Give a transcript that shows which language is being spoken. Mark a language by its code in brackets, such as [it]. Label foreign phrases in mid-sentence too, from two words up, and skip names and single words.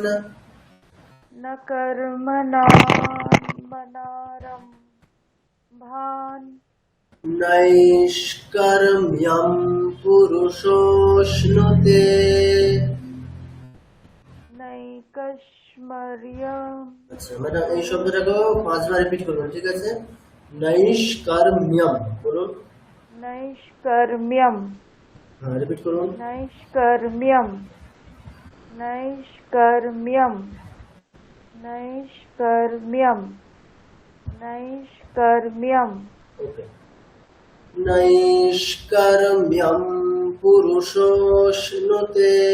[sa] न कर्मणामनारम्भान् नैष्कर्म्यं पुरुषोऽश्नुते नैकश्मर्यम् [bn] আচ্ছা ম্যাডাম এই শব্দটাকেও 5 বার রিপিট করবেন ঠিক আছে নৈষ্কর্ম্যম বলুন [sa] नैष्कर्म्यम् [bn] হ্যাঁ রিপিট করুন [sa] नैष्कर्म्यम् नैष्कर्म्यम् नैष्कर्म्यम् नैष्कर्म्यम् ওকে नैष्कर्म्यं पुरुषोऽश्नुते